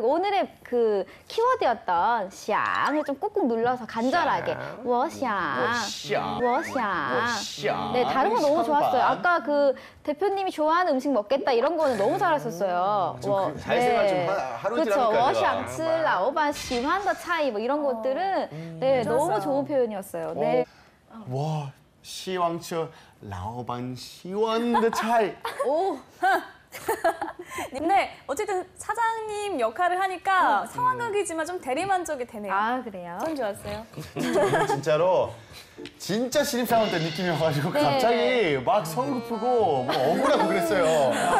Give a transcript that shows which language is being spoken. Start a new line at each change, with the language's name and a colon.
Korean: 그리고 오늘의 그 키워드였던 想을 좀 꾹꾹 눌러서 간절하게
Chinese: 我想, 我想.
Korean: 네, 다른 거 너무 좋았어요. 아까 그 대표님이 좋아하는 음식 먹겠다 이런 거는 너무 잘하셨어요. 사회생활 좀 하루 그렇죠. 지나니까
Chinese: 我想吃老板喜欢的菜
Korean: 뭐 이런 것들은 네, 너무 좋은 표현이었어요. 네.
Chinese: 我希望吃老板喜欢的菜.
Korean: 오. 근데 어쨌든 사장님 역할을 하니까 상황극이지만 좀 대리만족이 되네요. 아, 그래요? 전 좋았어요. 진짜로 진짜 신입사원 때 느낌이어가지고 네. 갑자기 막 성급하고 뭐 억울하고 그랬어요.